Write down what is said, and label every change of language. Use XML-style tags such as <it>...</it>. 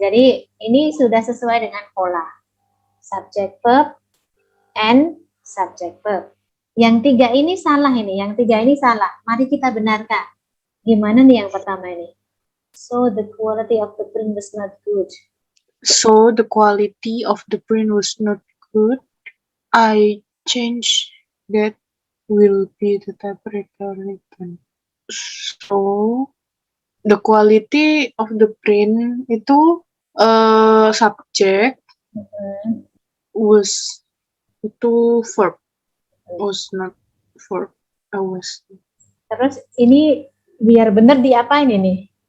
<id>Jadi ini sudah sesuai dengan pola.</id> <en>Subject verb and subject verb.</en> <id>Yang tiga ini salah ini. Mari kita benarkan. Gimana nih yang pertama ini?</id> <en>So the quality of the print was not good. So the quality of the print was not good. I change that will be the typewriter written. So the quality of the print itu subject was itu verb, was not verb, was.</en> <id>Terus ini biar benar diapain ini?</id>